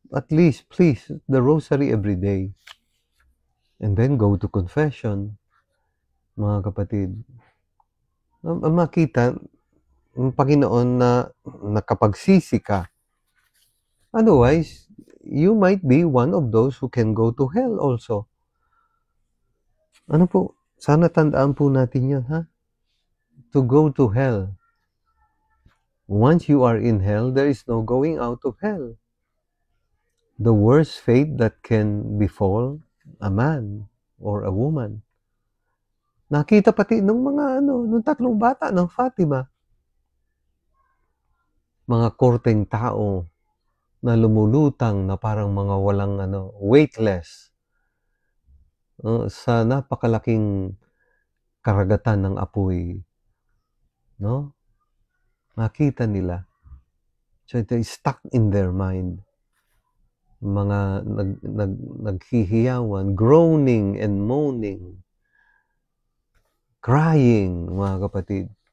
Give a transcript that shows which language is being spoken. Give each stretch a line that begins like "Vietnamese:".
English: At least, please, the rosary every day. And then go to confession.
Filipino: mga kapatid. Makita ng Panginoon na nakapagsisi ka.
English: Otherwise, you might be one of those who can go to hell also.
Filipino: Ano po, sana tandaan po natin yun, ha?
English: To go to hell. Once you are in hell, there is no going out of hell. The worst fate that can befall a man or a woman.
Filipino: Nakita pati nung mga nung tatlong bata ng Fatima. Mga korteng tao na lumulutang na parang mga walang weightless sa napakalaking karagatan ng apoy, no? Nakita nila.
English: So they stuck in their mind.
Filipino: Mga naghihiyawan,
English: groaning and moaning, crying,
Filipino: mga kapatid.